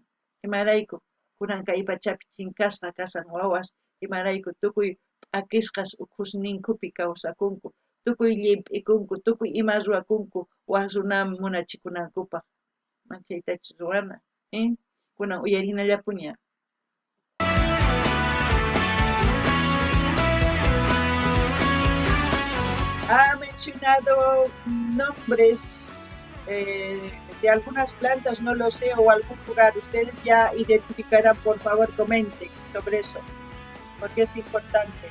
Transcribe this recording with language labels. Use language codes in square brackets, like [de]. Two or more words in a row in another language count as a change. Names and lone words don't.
[qu] Imarayku kunan kay pachapi chinkasqa kasan wawas, imarayku tukuy p'akisqas ukhusninkupi kawsakunku, tukuy llimp'ikunku, tukuy ima ruwakunku waq runaman munachikunankupaq. Manchaytachus ruwana, kunan uyarinallapuña. [es] Ha mencionado nombres de algunas plantas, no lo sé, o algún lugar. Ustedes ya identificarán, por favor, comenten sobre eso, porque es importante.